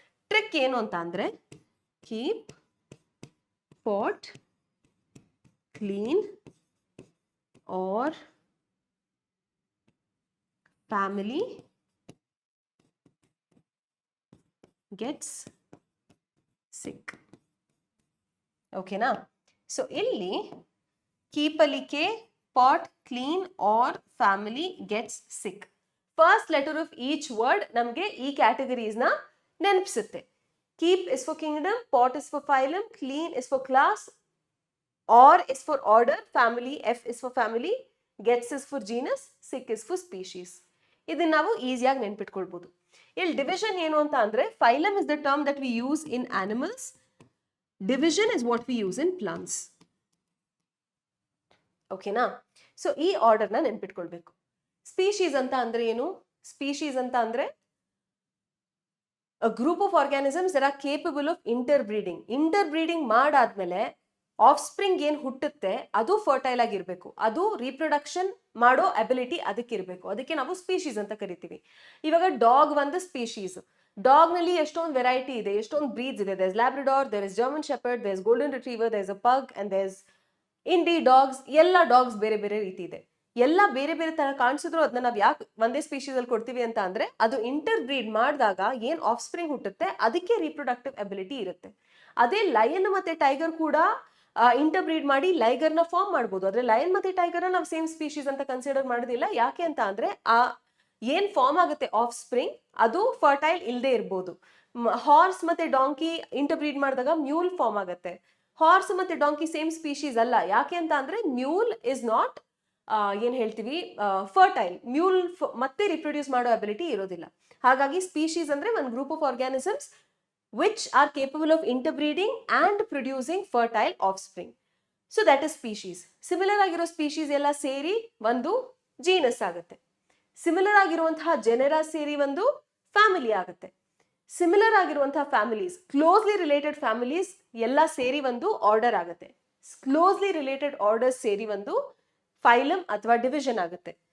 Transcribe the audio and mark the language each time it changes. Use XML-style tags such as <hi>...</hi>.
<kn>Trick ಏನು ಅಂತ ಅಂದ್ರೆ</kn> <en>Keep pot clean or family gets sick.</en> <kn>ಓಕೆನಾ. ಸೊ ಇಲ್ಲಿ</kn> <en>Keep ಅಲಿಕೆ, pot, clean or family gets sick. First letter of each word</en> <kn>ನಮಗೆ ಈ ಕ್ಯಾಟಗರೀಸ್ ನ ನೆನಪಿಸುತ್ತೆ.</kn> <en>Keep is for kingdom, pot is for phylum, clean is for class, or is for order, family, F is for family, gets is for genus, sick is for species.</en> <kn>ಇದನ್ನ ನಾವು ಈಸಿಯಾಗಿ ನೆನ್ಪಿಟ್ಕೊಳ್ಬಹುದು. ಇಲ್ಲಿ division ಏನು ಅಂತ ಅಂದ್ರೆ</kn> <en>Phylum is the term that we use in animals, division is what we use in plants.</en> <kn>ಓಕೆನಾ. So ಈ order ನ ನೆನ್ಪಿಟ್ಕೊಳ್ಬೇಕು. ಸ್ಪೀಶೀಸ್ ಅಂತ ಅಂದ್ರೆ ಏನು? ಸ್ಪೀಶೀಸ್ ಅಂತ ಅಂದ್ರೆ</kn> <en>a group of organisms that are capable of interbreeding.</en> <kn>ಇಂಟರ್ಬ್ರೀಡಿಂಗ್ ಮಾಡಾದ್ಮೇಲೆ ಆಫ್ ಸ್ಪ್ರಿಂಗ್ ಏನ್ ಹುಟ್ಟುತ್ತೆ ಅದು ಫರ್ಟೈಲ್ ಆಗಿರ್ಬೇಕು. ಅದು ರೀಪ್ರೊಡಕ್ಷನ್ ಮಾಡೋ ಅಬಿಲಿಟಿ ಅದಕ್ಕಿರ್ಬೇಕು. ಅದಕ್ಕೆ ನಾವು ಸ್ಪೀಶೀಸ್ ಅಂತ ಕರಿತೀವಿ. ಇವಾಗ ಡಾಗ್ ಒಂದು ಸ್ಪೀಶೀಸ್. ಡಾಗ್ ನಲ್ಲಿ ಎಷ್ಟೊಂದು ವೆರೈಟಿ ಇದೆ, ಎಷ್ಟೊಂದು ಬ್ರೀಡ್ಸ್ ಇದೆ.</kn> <en>There is Labrador, there is German shepherd, there is golden retriever, there is a pug and there is indie dogs.</en> <kn>ಎಲ್ಲ ಡಾಗ್ಸ್ ಬೇರೆ ಬೇರೆ ರೀತಿ ಇದೆ. ಎಲ್ಲ ಬೇರೆ ಬೇರೆ ತರ ಕಾಣಿಸಿದ್ರು ಅದನ್ನ ನಾವು ಯಾಕೆ ಒಂದೇ ಸ್ಪೀಶೀಸ್ ಅಲ್ಲಿ ಕೊಡ್ತೀವಿ ಅಂತ ಅಂದ್ರೆ ಅದು ಇಂಟರ್ ಬ್ರೀಡ್ ಮಾಡಿದಾಗ ಏನ್ ಆಫ್ ಸ್ಪ್ರಿಂಗ್ ಹುಟ್ಟುತ್ತೆ ಅದಕ್ಕೆ ರೀಪ್ರೊಡಕ್ಟಿವ್ ಅಬಿಲಿಟಿ ಇರುತ್ತೆ. ಅದೇ ಲಯನ್ ಮತ್ತೆ ಟೈಗರ್ ಕೂಡ ಇಂಟರ್ ಬ್ರೀಡ್ ಮಾಡಿ ಲೈಗರ್ ನ ಫಾರ್ಮ್ ಮಾಡಬಹುದು. ಆದ್ರೆ ಲಯನ್ ಮತ್ತೆ ಟೈಗರ್ ನಾವು ಸೇಮ್ ಸ್ಪೀಶೀಸ್ ಅಂತ ಕನ್ಸಿಡರ್ ಮಾಡೋದಿಲ್ಲ. ಯಾಕೆ ಅಂತ ಅಂದ್ರೆ ಆ ಏನ್ ಫಾರ್ಮ್ ಆಗುತ್ತೆ ಆಫ್ ಸ್ಪ್ರಿಂಗ್ ಅದು ಫರ್ಟೈಲ್ ಇಲ್ಲದೆ ಇರ್ಬೋದು. ಹಾರ್ಸ್ ಮತ್ತೆ ಡಾಂಕಿ ಇಂಟರ್ ಬ್ರೀಡ್ ಮಾಡಿದಾಗ ಮ್ಯೂಲ್ ಫಾರ್ಮ್ ಆಗುತ್ತೆ. ಹಾರ್ಸ್ ಮತ್ತೆ ಡಾಂಕಿ ಸೇಮ್ ಸ್ಪೀಶೀಸ್ ಅಲ್ಲ. ಯಾಕೆ ಅಂತ ಅಂದ್ರೆ ಮ್ಯೂಲ್</kn> <en>is not</en> <kn>ಏನ್ ಹೇಳ್ತೀವಿ ಫರ್ಟೈಲ್. ಮ್ಯೂಲ್ ಮತ್ತೆ ರಿಪ್ರೊಡ್ಯೂಸ್ ಮಾಡೋ ಅಬಿಲಿಟಿ ಇರೋದಿಲ್ಲ. ಹಾಗಾಗಿ ಸ್ಪೀಶೀಸ್ ಅಂದ್ರೆ ಒಂದು group of organisms</kn> <en>which are capable of interbreeding and producing fertile offspring. So that is species.</en> <kn>Similar ಆಗಿರೋ ಸ್ಪೀಶೀಸ್ ಎಲ್ಲ ಸೇರಿ ಒಂದು ಜೀನಸ್ ಆಗುತ್ತೆ. ಸಿಮಿಲರ್ ಆಗಿರುವಂತಹ ಜೆನೆರಾ ಸೇರಿ ಒಂದು ಫ್ಯಾಮಿಲಿ ಆಗುತ್ತೆ. ಸಿಮಿಲರ್ ಆಗಿರುವಂತಹ ಫ್ಯಾಮಿಲೀಸ್, ಕ್ಲೋಸ್ಲಿ ರಿಲೇಟೆಡ್ ಫ್ಯಾಮಿಲೀಸ್ ಎಲ್ಲ ಸೇರಿ ಒಂದು ಆರ್ಡರ್ ಆಗುತ್ತೆ. ಕ್ಲೋಸ್ಲಿ ರಿಲೇಟೆಡ್ ಆರ್ಡರ್ಸ್ ಸೇರಿ ಒಂದು ಫೈಲಮ್ ಅಥವಾ ಡಿವಿಷನ್ ಆಗುತ್ತೆ.</kn>